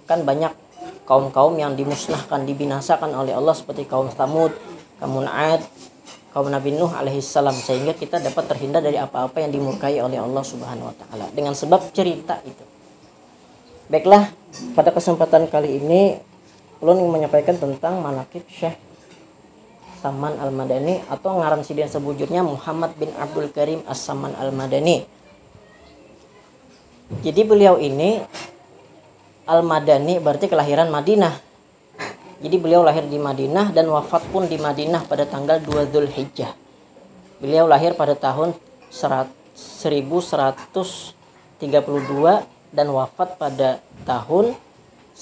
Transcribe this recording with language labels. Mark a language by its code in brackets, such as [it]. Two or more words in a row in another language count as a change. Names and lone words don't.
[id] Kan banyak kaum-kaum yang dimusnahkan, dibinasakan oleh Allah seperti kaum Tsamud, kaum Ad, kaum Nabi Nuh alaihissalam, sehingga kita dapat terhindar dari apa-apa yang dimurkai oleh Allah [ar] subhanahu wa ta'ala [id] dengan sebab cerita itu. Baiklah, pada kesempatan kali ini ulun ingin menyampaikan tentang manaqib Syekh Saman Al-Madani, atau [bjn] ngaran sidin sebujurnya [id] Muhammad bin Abdul Karim As-Saman Al-Madani. Jadi beliau ini Al-Madani berarti kelahiran Madinah. Jadi beliau lahir di Madinah dan wafat pun di Madinah pada tanggal 2 Dzulhijjah. Beliau lahir pada tahun 1132 dan wafat pada tahun